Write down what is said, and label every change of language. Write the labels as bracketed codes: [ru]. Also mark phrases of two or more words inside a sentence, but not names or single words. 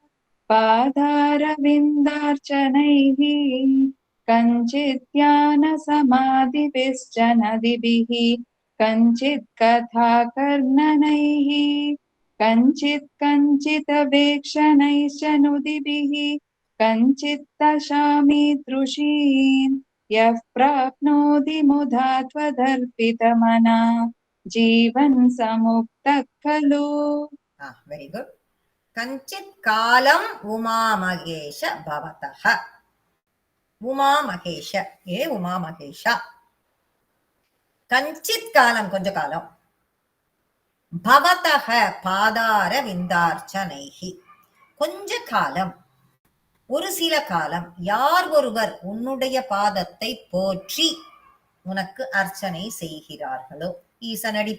[sa] पादारविन्दार्चनैः कञ्चित् ध्यानसमाधिभिश्च नदिभिः कञ्चित् कथाकर्णनैः कञ्चित् कञ्चिदवेक्षणैश्च नुदिभिः कञ्चित् दशामीदृशीम् यः प्राप्नोति मुधा त्वदर्पितमना जीवन् समुक्तः खलु [en] very good [sa] कञ्चित् कालम् उमामहेश भवतः उमामहेश ये उमामहेश कञ्चित् कालं [ta] கொஞ்ச காலம் [sa] भवतः पादार विन्दार्चनैः கொஞ்ச [ta] காலம் ஒரு சில காலம் யார் ஒருவர் உன்னுடைய பாதத்தை போற்றி உனக்கு அர்ச்சனை செய்கிறார்களோ ஈசனடி